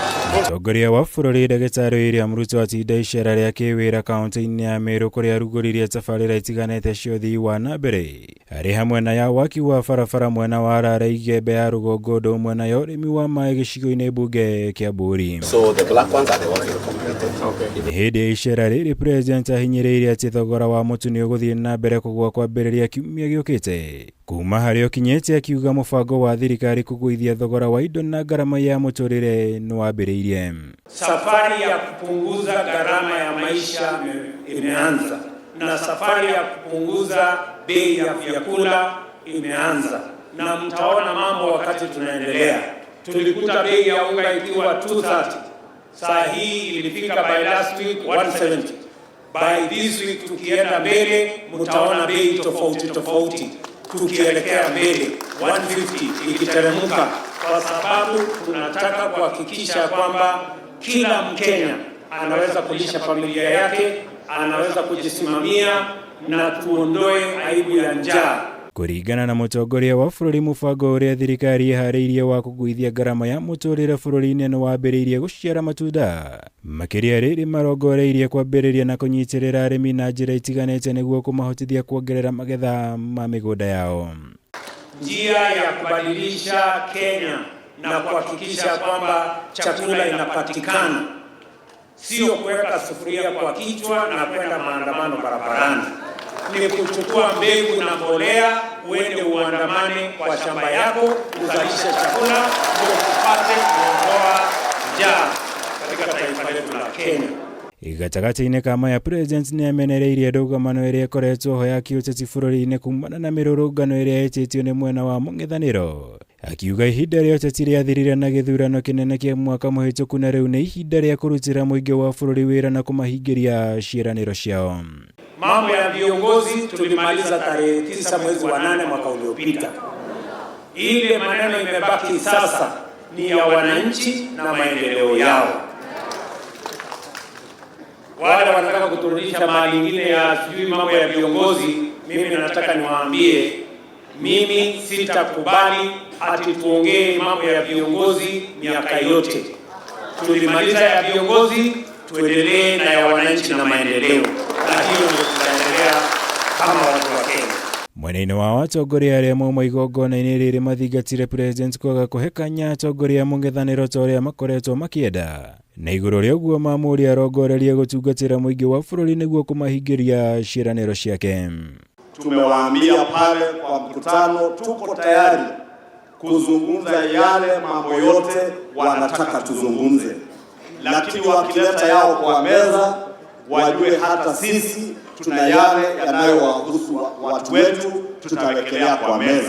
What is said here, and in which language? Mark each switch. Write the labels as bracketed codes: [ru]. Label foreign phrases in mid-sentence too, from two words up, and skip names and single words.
[ki] Mũtongoria wa bũrũri Ndagĩtarĩ Ruto atinda icera rĩa kĩwĩra kaunti-inĩ ya MERU kũrĩa arugũririe tabarĩra itiganĩte cia ũthii wa na mbere arĩ hamwe na ya waki wa barabara mwena wa Rara Igembe ya rũgongo ũndũ ũmwe na ya ũrĩmi wa maĩ gĩcigo-inĩ mbunge kĩa BURURI. [en] So the black ones are the ones that are completed. [ki] Hĩndĩ ya icera rĩrĩ President ahinyĩrĩirie atĩ thogora wa mũtu nĩ ũgũthiĩ na mbere kũgũa kwambĩrĩria kiumia gĩũkĩte. Kuma harĩa ũkinyĩte akiuga mũbango wa thirikari kũgũithia thogora wa indo na ngarama ya mũtũrĩre nĩ wambĩrĩirie. [sw] Safari ya kupunguza gharama ya maisha imeanza na safari ya kupunguza bei ya vyakula imeanza, na mtaona mambo wakati tunaendelea. Tulikuta bei ya unga ikiwa 230, saa hii ilifika [en] by last week [sw] 170. [en] By this week [sw] tukienda mbele mtaona bei tofauti tofauti tukielekea mbele 150 ikiteremka, kwa sababu tunataka kuhakikisha kwamba kila Mkenya anaweza kulisha familia yake, anaweza kujisimamia na tuondoe aibu ya njaa. [ki] Kũringana na mũtongoria wa bũrũri, mũbango ũrĩa thirikari ĩharĩirie wa kũgũithia ngarama ya mũtũrĩre bũrũri-inĩ nĩ wambĩrĩirie gũciara matunda. Makĩria rĩrĩ marongoreirie kwambĩrĩria na kũnyitĩrĩra arĩmi na njĩra itiganĩte nĩguo kũmahotithia kuongerera magetha ma mĩgũnda yao. [sw] Njia ya kubadilisha Kenya na kuhakikisha kwamba chakula inapatikana, sio kuweka sufuria kwa kichwa na kwenda maandamano barabarani. Ni kuchukua mbegu na mbolea, uende uandamane kwa shamba yako, uzalishe chakula, ndio tupate kuondoa njaa katika taifa letu la Kenya. [ki] Gatagatĩ-inĩ ka maya President nĩ amenereirie ndũgamano ĩrĩa ĩkoretwo ho ya kĩũteti bũrũri-inĩ kumana na mĩrũrũngano ĩrĩa ĩtĩtio nĩ mwena wa mũng'ethanĩro, akiuga ihinda rĩa ũteti rĩathirire na gĩthurano kĩnene kĩa mwaka mũhĩtũku na rĩu nĩ ihinda rĩa kũrutĩra mũingĩ wa bũrũri wĩra na kũmahingĩria ciĩranĩro ciao. [sw] Mambo ya viongozi tulimaliza tarehe 9 mwezi wa 8 mwaka uliopita. Ile maneno imebaki sasa ni ya wananchi na maendeleo yao. Wale wanataka kuturudisha mahali ingine ya sijui mambo ya viongozi, mimi nataka niwaambie, mimi sitakubali ati tuongee mambo ya viongozi miaka yote. Tulimaliza ya viongozi, tuendelee na ya wananchi na maendeleo. Na hiyo ndio tutaendelea kama watu wa Kenya. [ki] Mwena-inĩ wa atongoria arĩa mauma igongona-inĩ rĩrĩ mathingatire President kwaga kũhe kanya atongoria mũng'ethanĩro ta ũrĩa makoretwo makĩenda. Na igũrũ rĩa ũguo mamũria arongorerie gũtungatĩra mũingĩ wa bũrũri nĩguo kũmahingĩria ciĩranĩro ciake. [sw] Tumewaambia pale kwa mkutano tuko tayari kuzungumza yale mambo yote wanataka tuzungumze, lakini wakileta yao kwa meza wajue hata sisi tuna yale yanayowahusu watu wetu tutawekelea kwa meza.